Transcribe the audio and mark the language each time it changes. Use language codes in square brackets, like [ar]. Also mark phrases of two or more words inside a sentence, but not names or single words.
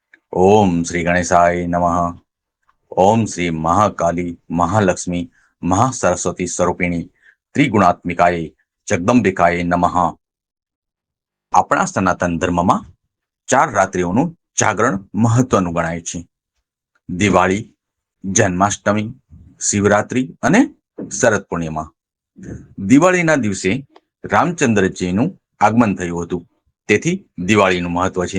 [sa] ओम श्री गणेशाय नमः। ओम श्री महाकाली महालक्ष्मी महासरस्वती स्वरूपिणी त्रिगुणात्मिकाय जगदंबिकाय नमः। [gu] આપણા સનાતન ધર્મમાં 4 રાત્રિઓનું જાગરણ મહત્વનું ગણાય છે. દિવાળી, જન્માષ્ટમી, શિવરાત્રી અને શરદ પૂર્ણિમા. દિવાળીના દિવસે રામચંદ્રજીનું આગમન થયું હતું, તેથી દિવાળીનું મહત્વ છે.